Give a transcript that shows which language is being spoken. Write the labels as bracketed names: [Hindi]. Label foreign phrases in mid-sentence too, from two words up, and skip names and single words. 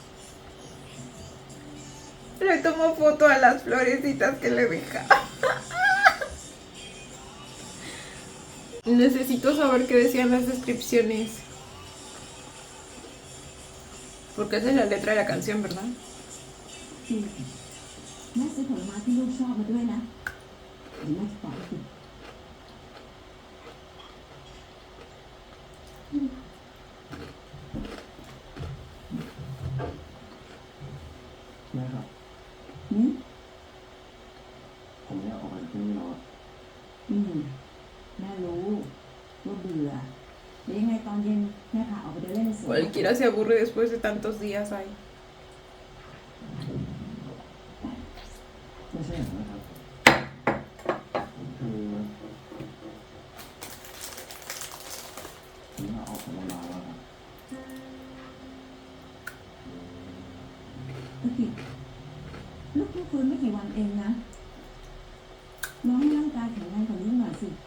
[Spanish] Le tomó foto a las florecitas que le dejaba. Necesito saber qué decían las descripciones. Porque esa es la letra de la canción, ¿verdad? [Thai] จริงแม่ซื้อผลไม้ที่ลูกชอบมาด้วยนะเดี๋ยวแม่จะบอกให้กิน แม่ครับ อืม ผมอยากออกไปจากที่นี่แล้วอะ แม่รู้ว่าเบื่อเดี๋ยวยังไงตอนเย็นแม่พาออกไปเดินเล่นในสวน [Spanish] Cualquiera se aburre después de tantos días ahí. [Thai] ไม่ใช่อย่างนั้นนะครับ คือผมอยากออกจากโรงพยาบาลแล้วครับ โอเคลูกเพิ่งฟื้นไม่กี่วันเองนะน้องให้ร่างกายแข็งแรงกว่านี้หน่อยสิ